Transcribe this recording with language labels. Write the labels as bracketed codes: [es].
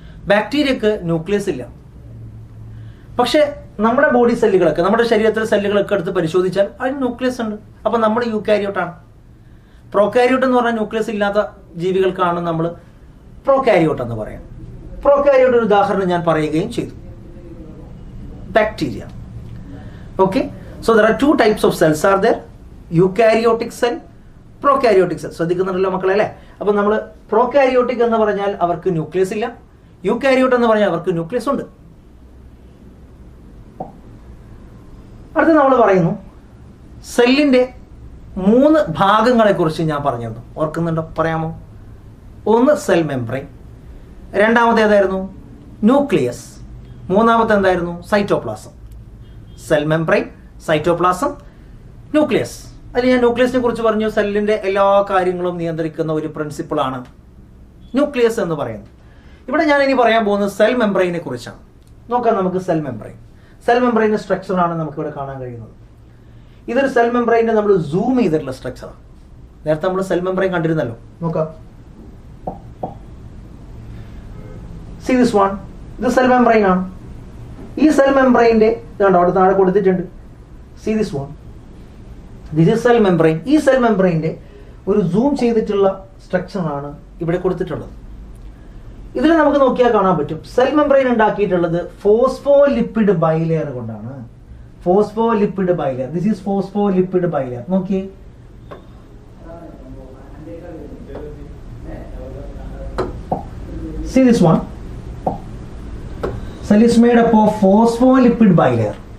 [ml] ബാക്ടീരിയക്ക് nucleus ഇല്ല, പക്ഷെ നമ്മുടെ ബോഡി സെല്ലുകളൊക്കെ, നമ്മുടെ ശരീരത്തിലെ സെല്ലുകളൊക്കെ എടുത്ത് പരിശോധിച്ചാൽ അതിന് ന്യൂക്ലിയസ് ഉണ്ട്. അപ്പൊ നമ്മൾ യൂകാരിയോട്ടാണ്. പ്രോകാരിയോട്ട് എന്ന് പറഞ്ഞാൽ ന്യൂക്ലിയസ് ഇല്ലാത്ത ജീവികൾക്കാണ് നമ്മൾ പ്രോകാരിയോട്ട് എന്ന് പറയാം. പ്രോകാരിയോട്ട് ഒരു ഉദാഹരണം ഞാൻ പറയുകയും ചെയ്തു, bacteria. [en] Okay, so there are two types of cells are there, eukaryotic cell, prokaryotic cell. [ml] ശ്രദ്ധിക്കുന്നുണ്ടല്ലോ മക്കളെ അല്ലേ? അപ്പൊ നമ്മൾ പ്രോകാരിയോട്ടിക് എന്ന് പറഞ്ഞാൽ അവർക്ക് ന്യൂക്ലിയസ് ഇല്ല, യൂകാരിയോട്ട് എന്ന് പറഞ്ഞാൽ അവർക്ക് ന്യൂക്ലിയസ് ഉണ്ട്. അടുത്ത് നമ്മൾ പറയുന്നു സെല്ലിന്റെ 3 ഭാഗങ്ങളെ കുറിച്ച് ഞാൻ പറഞ്ഞിരുന്നു, ഓർക്കുന്നുണ്ടോ? പറയാമോ? ഒന്ന് സെൽ മെംബ്രെയിൻ, രണ്ടാമത്തെ ഏതായിരുന്നു? ന്യൂക്ലിയസ്, മൂന്നാമത്തെ എന്തായിരുന്നു? Cytoplasm. Cell membrane, cytoplasm, nucleus. അതിൽ ഞാൻ ന്യൂക്ലിയസിനെ കുറിച്ച് പറഞ്ഞു. സെല്ലിന്റെ എല്ലാ കാര്യങ്ങളും നിയന്ത്രിക്കുന്ന ഒരു പ്രിൻസിപ്പിളാണ് ന്യൂക്ലിയസ് എന്ന് പറയുന്നത്. ഇവിടെ ഞാൻ ഇനി പറയാൻ പോകുന്നത് സെൽ മെംബ്രെയിനെ കുറിച്ചാണ്. നോക്കാം നമുക്ക് സെൽ മെംബ്രെയിൻ. സെൽ മെംബ്രെയിന്റെ സ്ട്രക്ചറാണ് നമുക്ക് ഇവിടെ കാണാൻ കഴിയുന്നത്. ഇതൊരു സെൽ മെംബ്രെയിന്റെ നമ്മൾ സൂം ചെയ്തിട്ടുള്ള സ്ട്രക്ചറാണ്. നേരത്തെ നമ്മൾ സെൽ മെംബ്രെയിൻ കണ്ടിരുന്നല്ലോ. നോക്കാം, [en] see this one, [ml] ഇത് സെൽ മെംബ്രെയിൻ ആണ്. ഈ സെൽ മെംബ്രെയിന്റെ അവിടെ താഴെ കൊടുത്തിട്ടുണ്ട്. [en] See this one, this is cell membrane. [ml] ഈ സെൽ മെംബ്രെയിന്റെ ഒരു സൂം ചെയ്തിട്ടുള്ള സ്ട്രക്ചറാണ് ഇവിടെ കൊടുത്തിട്ടുള്ളത്. ഇതിൽ നമുക്ക് നോക്കിയാൽ കാണാൻ പറ്റും സെൽ മെംബ്രെയിൻ ഉണ്ടാക്കിയിട്ടുള്ളത് ഫോസ്ഫോലിപ്പിഡ് ബൈലെയർ കൊണ്ടാണ്. [en] Phospholipid bilayer, this is phospholipid bilayer. [ml] നോക്കിയേ, [en] see this one, cell is made up of phospholipid bilayer.